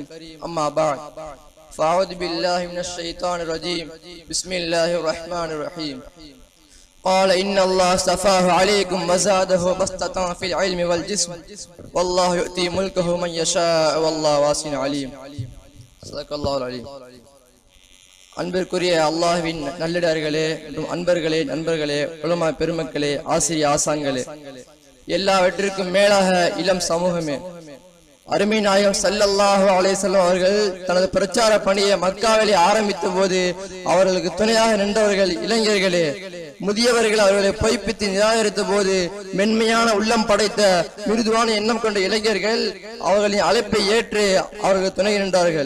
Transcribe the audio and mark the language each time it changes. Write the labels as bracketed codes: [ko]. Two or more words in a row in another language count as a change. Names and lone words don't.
[ar] أما بعد فأعوذ بالله من الشيطان الرجيم. بسم الله الرحمن الرحيم. قال إن الله اصطفاه عليكم وزاده بسطة في العلم والجسم والله يؤتي ملكه من يشاء والله واسع عليم. صدق الله العليم. [ta] அன்பிற்குரிய அல்லாஹ்வின் நல்லடியார்களே, அன்பர்களே, நண்பர்களே, உலமா பெருமக்களே, ஆசிரிய ஆசான்களே, எல்லாவற்றிற்கும் மேலாக இளம் சமூகமே, அருமை நாயகம் [ar] صلى الله عليه وسلم [ta] அவர்கள் தனது பிரச்சார பணியை மக்காவிலே ஆரம்பித்த போது அவர்களுக்கு துணையாக நின்றவர்கள் இளைஞர்களே, முதியவர்கள் அவர்களை பொய்ப்பித்து நிராகரித்த போது மென்மையான உள்ளம் படைத்த மிருதுவான எண்ணம் கொண்ட இளைஞர்கள் அவர்களின் அழைப்பை ஏற்று அவர்கள் துணை நின்றார்கள்.